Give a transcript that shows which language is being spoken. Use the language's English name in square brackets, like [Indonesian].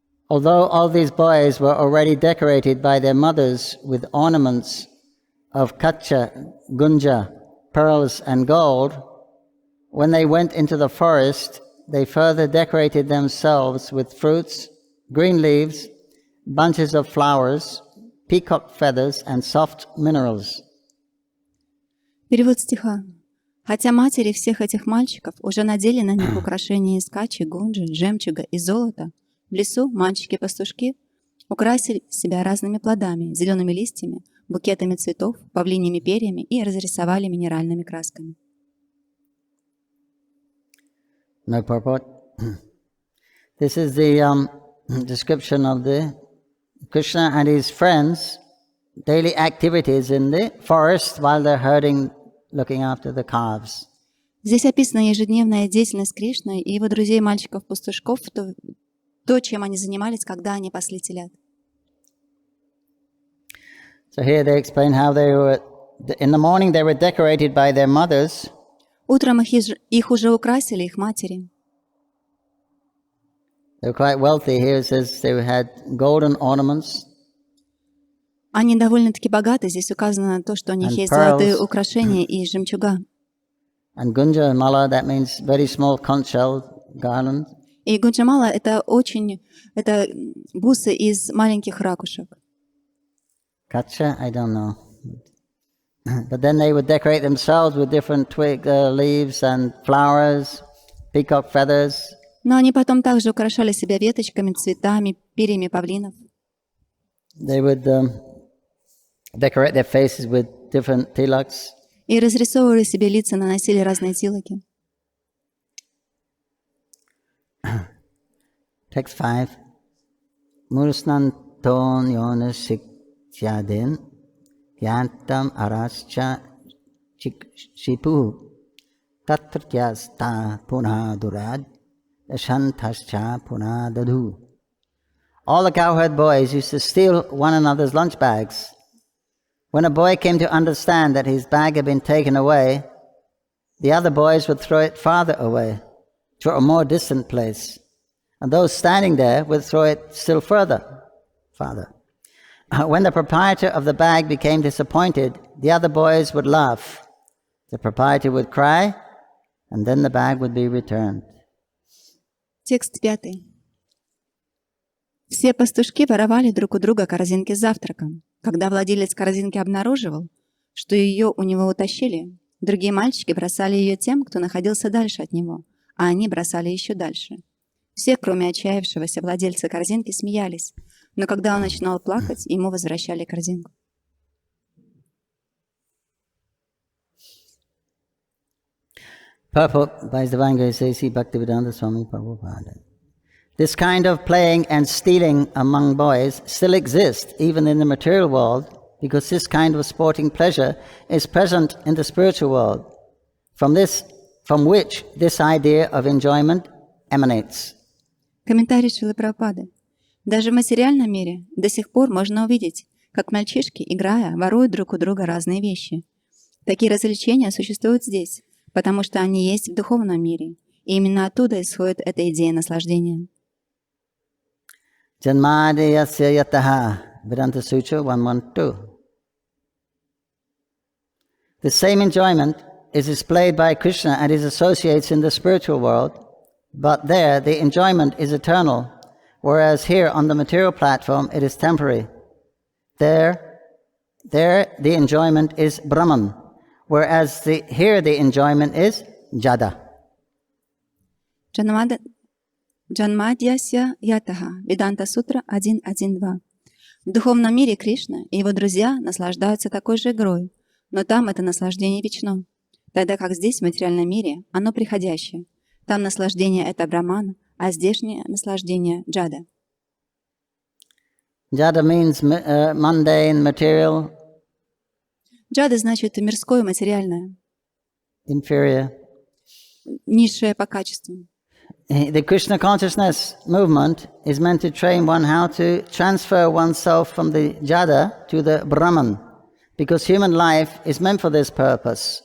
[English] Although all these boys were already decorated by their mothers with ornaments of kacha, gunja, pearls and gold, when they went into the forest, they further decorated themselves with fruits, green leaves, bunches of flowers, peacock feathers and soft minerals. [Russian] Перевод стиха. Хотя матери всех этих мальчиков уже надели на них украшения из качи, гунджи, жемчуга и золота, в лесу мальчики-пастушки украсили себя разными плодами, зелеными листьями, букетами цветов, павлиньими перьями и разрисовали минеральными красками. [English] No purport. This is the description of the Krishna and his friends' daily activities in the forest while they're herding, looking after the calves. [Russian] Здесь описана ежедневная деятельность Кришны и его друзей-мальчиков-пастушков, то, чем они занимались, когда они пасли телят. [English] So here they explain how they were, in the morning they were decorated by their mothers. [Russian] Утром их уже украсили их матери. [English] They were quite wealthy. Here it says they had golden ornaments. [Russian] Они довольно-таки богаты. Здесь указано то, что у них есть золотые украшения и жемчуга. [English] And Gunja Mala, that means very small conch shell garland. [Russian] И гунджамала — это бусы из маленьких ракушек. [English] Kacha, I don't know. But then they would decorate themselves with different twig leaves and flowers, peacock feathers. [Russian] Но они потом также украшали себя веточками, цветами, перьями павлинов. [English] They would decorate their faces with different tilaks. [Russian] И разрисовывали себе лица, наносили разные тилаки. [English] Text 5. [Sanskrit] Murusnanton yonasikyadin yantam arascha shipu tatratyasta punadurad shantascha punadadu. [English] All the cowherd boys used to steal one another's lunch bags. When a boy came to understand that his bag had been taken away, the other boys would throw it farther away, to a more distant place. And those standing there would throw it still farther. When the proprietor of the bag became disappointed, the other boys would laugh. The proprietor would cry, and then the bag would be returned. [Russian] Текст 5. Все пастушки воровали друг у друга корзинки с завтраком. Когда владелец корзинки обнаруживал, что ее у него утащили, другие мальчики бросали ее тем, кто находился дальше от него, а они бросали еще дальше. Все, кроме отчаявшегося владельца корзинки, смеялись, но когда он начинал плакать, ему возвращали корзинку. [English] Purport by His Divine Grace A.C. Bhaktivedanta Swami Prabhupada. This kind of playing and stealing among boys still exists even in the material world, because this kind of sporting pleasure is present in the spiritual world, from which this idea of enjoyment emanates. [Russian] Комментарий Шрилы Прабхупады. Даже в материальном мире до сих пор можно увидеть, как мальчишки, играя, воруют друг у друга разные вещи. Такие развлечения существуют здесь, потому что они есть в духовном мире, и именно оттуда исходит эта идея наслаждения. [Sanskrit] Janmadeyasya yataha, Vedanta Sutra 112. [English] The same enjoyment is displayed by Krishna and his associates in the spiritual world, but there the enjoyment is eternal, whereas here on the material platform it is temporary. There the enjoyment is Brahman, whereas here the enjoyment is Jada. [Sanskrit] Джанмадьясья Ятаха, Веданта Сутра 1.1.2. [Russian] В духовном мире Кришна и его друзья наслаждаются такой же игрой, но там это наслаждение вечно, тогда как здесь, в материальном мире, оно приходящее. Там наслаждение — это Брамана, а здешнее наслаждение — Джада. [English] Jada means mundane, material. [Russian] Джада значит мирское, материальное. [English] Inferior. [Russian] Низшее по качеству. [English] The Krishna consciousness movement is meant to train one how to transfer oneself from the Jada to the Brahman, because human life is meant for this purpose.